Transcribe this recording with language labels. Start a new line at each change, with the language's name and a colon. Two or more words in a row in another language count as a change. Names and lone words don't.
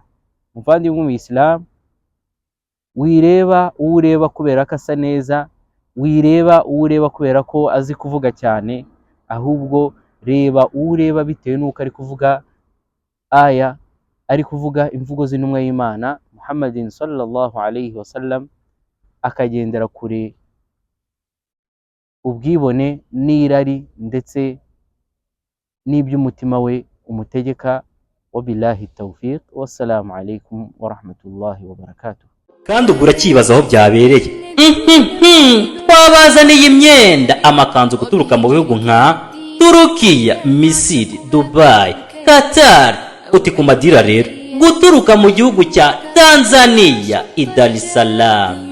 Kinyarwanda: Muvandimwe mu Islam, wireba ureba kubera ko asa neza, wireba ureba kubera ko azi kuvuga cyane, ahubwo reba ureba bitewe nuko ari kuvuga aya, ari kuvuga imvugo z'intumwa y'Imana Muhammadin
Arabic: صلى الله عليه وسلم,
Kinyarwanda: akagendera kure ubwibone n'irari ndetse n'iby'umutima we umutegeka.
Arabic: وبالله التوفيق، والسلام عليكم ورحمة الله وبركاته.
Kinyarwanda: Kandi ugura kibaza aho byabereye. Twabazaniye imyenda, amakanzu guturuka mu bihugu nka Turukiya, Misiri, Dubai, Qatar, uti ku madira rero guturuka mu gihugu cya Tanzania, Dar es Salaam.